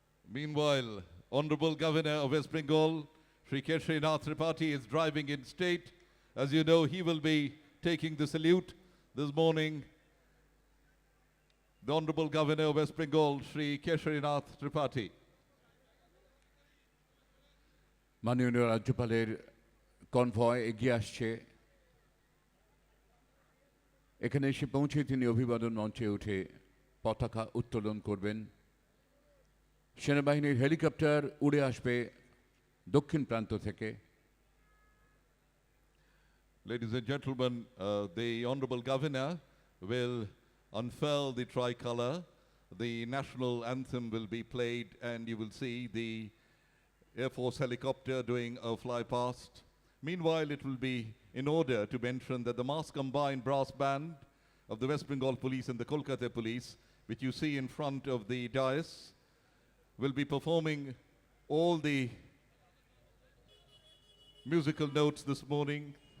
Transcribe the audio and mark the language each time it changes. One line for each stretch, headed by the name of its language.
English: Meanwhile, Honorable Governor of West Bengal, Shri Keshari Nath Tripathi, is driving in state. As you know, he will be taking the salute this morning. The Honorable Governor of West Bengal, Shri Keshari Nath Tripathi.
Bangla: মাননীয় রাজ্যপালের convoy এগিয়ে আসছে। এখানে এসে পৌঁছে তিনি অভিবাদন মঞ্চে উঠে পতাকা উত্তোলন করবেন। সেনাবাহিনীর হেলিকপ্টার উড়ে আসবে দক্ষিণ প্রান্ত থেকে।
English: Ladies and gentlemen, the Honorable Governor will unfurl the tricolour. The national anthem will be played and you will see the Air Force helicopter doing a fly past. Meanwhile, it will be in order to mention that the mass combined brass band of the West Bengal Police and the Kolkata Police, which you see in front of the dais, will be performing all the musical notes this morning.